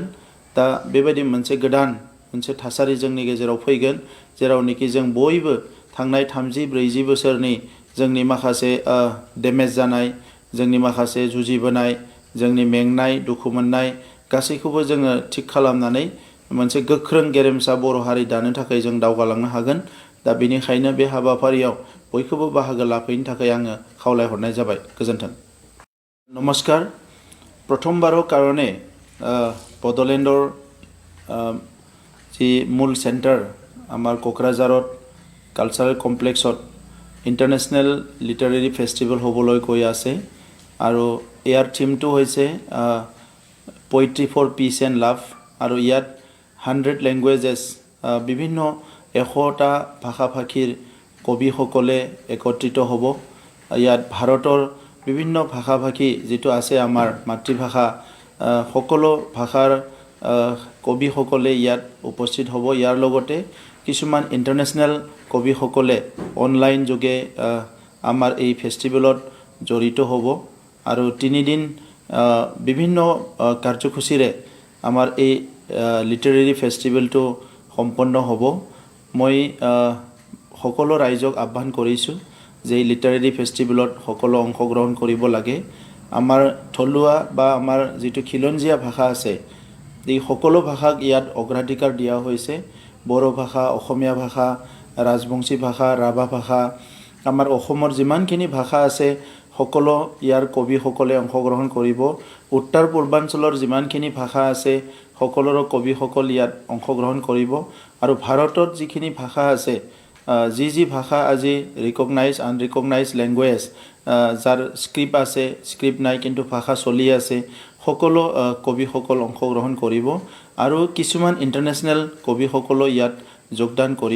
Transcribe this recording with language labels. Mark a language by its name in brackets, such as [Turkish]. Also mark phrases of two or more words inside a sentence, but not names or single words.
[Bodo] दा बेबायदि मोनसे गोदान मोनसे थासारि जोंनि गेजेराव फैगोन जेरावनोखि जों बयबो थांनाय 30-40 बोसोरनि जोंनि माखासे डेमेज जानाय जोंनि माखासे जुजिबोनाय जोंनि मेंनाय दुखु मोननाय गासैखौबो जोङो थिग खालामनानै मोनसे गोख्रों गेरेमसा बर' हारि दानो थाखाय जों दावगालांनो हागोन। दा बेनिखायनो बे हाबाफारियाव बयखौबो बाहागो लाफैनो थाखाय आङो खावलायहरनाय जाबाय। [Assamese] गोजोन्थों। নমস্কাৰ। প্ৰথমবাৰৰ কাৰণে বড়'লেণ্ডৰ জী মূল চেণ্টাৰ আমাৰ ক'ক্ৰাঝাৰত [English] cultural complexত international literary festival [Assamese] হ'বলৈ গৈ আছে আৰু যাৰ থীমটো হৈছে [English] poetry for peace and love [Assamese] আৰু যাত 100 লেংগুৱেজেছ বিভিন্ন 100টা ভাষা ভাষীৰ কবি সকলে একত্ৰিত হ'ব। যাত ভাৰতৰ বিভিন্ন ভাষা ভাষী যিটো আছে আমাৰ মাতৃভাষা সকলো ভাষাৰ কবি সকলে যাত উপস্থিত হ'ব। যাৰ লগতে কিছুমান ইণ্টাৰনেশ্যনেল কবি সকলে অনলাইন যোগে আমাৰ এ ফেষ্টিভেলত জড়িত হ'ব আৰু 3 দিন বিভিন্ন কাৰ্যসূচীৰে আমাৰ এ [English] literary festival [Assamese] টো সম্পন্ন হ'ব। মই সকলো ৰাইজক আহ্বান কৰিছোঁ যে [English] literary festivalত [Assamese] সকলো অংশগ্ৰহণ কৰিব লাগে। আমাৰ থলুৱা বা আমাৰ যিটো খিলঞ্জিয়া ভাষা আছে এই সকলো ভাষাক ইয়াত অগ্ৰাধিকাৰ দিয়া হৈছে। বড়ো ভাষা, অসমীয়া ভাষা, ৰাজবংশী ভাষা, ৰাভা ভাষা আমাৰ অসমৰ যিমানখিনি ভাষা আছে সকলো ইয়াৰ কবিসকলে অংশগ্ৰহণ কৰিব। উত্তৰ পূৰ্বাঞ্চলৰ যিমানখিনি ভাষা আছে সকলোৰে কবিসকল ইয়াত অংশগ্ৰহণ কৰিব আৰু ভাৰতত যিখিনি ভাষা আছে যি ভাষা আজি [English] recognise unrecognise language [Assamese] যাৰ স্ক্ৰিপ্ট আছে স্ক্ৰিপ্ট নাই কিন্তু ভাষা চলি আছে সকলো কবিসকল অংশগ্ৰহণ কৰিব আৰু কিছুমান ইণ্টাৰনেশ্যনেল কবিসকলো ইয়াত যোগদান কৰিব।